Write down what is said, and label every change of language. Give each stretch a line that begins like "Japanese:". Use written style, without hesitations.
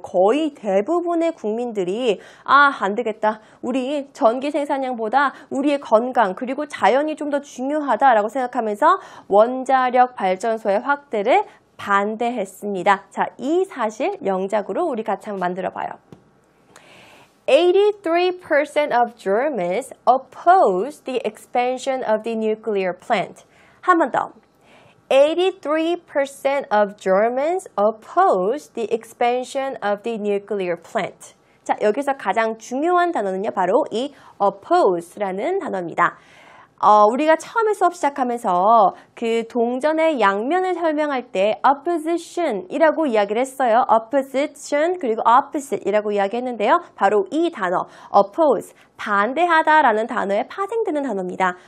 Korean: 거의 대부분의 국민들이 안 되겠다. 우리 전기 생산량보다 우리의 건강 그리고 자연이 좀 더 중요하다라고 생각하면서 원자력 발전소의 확대를 반대했습니다. 자, 이 사실 영작으로 우리 같이 한번 만들어 봐요.
English: 83% of Germans oppose the expansion of the nuclear plant.
Korean: 한 번 더.
English: 83% of Germans oppose the expansion of the nuclear plant.
Korean: 자, 여기서 가장 중요한 단어는요, 바로 이 oppose라는 단어입니다. 우리가 처음에 수업 시작하면서 그 동전의 양면을 설명할 때 opposition이라고 이야기를 했어요. opposition 그리고 opposite이라고 이야기했는데요. 바로 이 단어 oppose, 반대하다라는 단어에 파생되는 단어입니다.